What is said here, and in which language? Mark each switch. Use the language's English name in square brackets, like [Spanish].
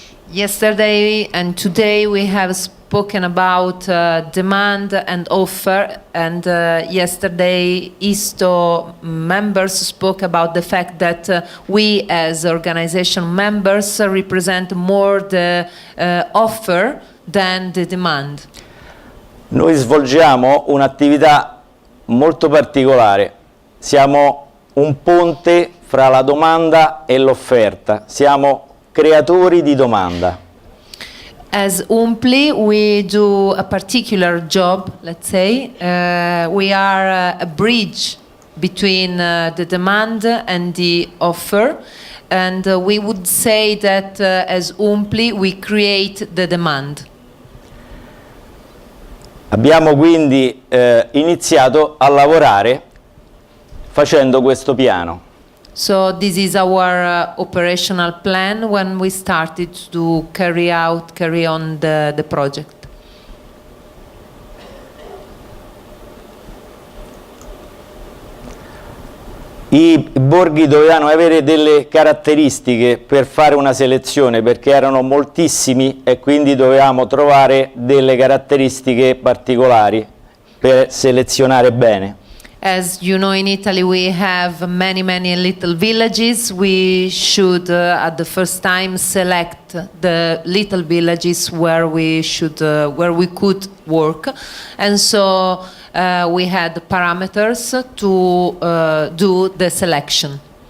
[English] Yesterday and today we have spoken about demand and offer, and yesterday ISTO members spoke about the fact that we as organization members represent more the offer than the demand. [Italian] Noi svolgiamo un'attività molto particolare, siamo un ponte fra la domanda e l'offerta, siamo creatori di domanda. [English] As UMPLI, we do a particular job, let's say. We are a bridge between the demand and the offer, and we would say that as UMPLI we create the demand. [Italian] Abbiamo quindi iniziato a lavorare facendo questo piano. [English] So this is our operational plan when we started to carry on the project. [Italian] I borghi dovevano avere delle caratteristiche per fare una selezione perché erano moltissimi e quindi dovevamo trovare delle caratteristiche particolari per selezionare bene. [English] As you know, in Italy we have many little villages. We should at the first time select the little villages where we could work, and so we had parameters to do the selection.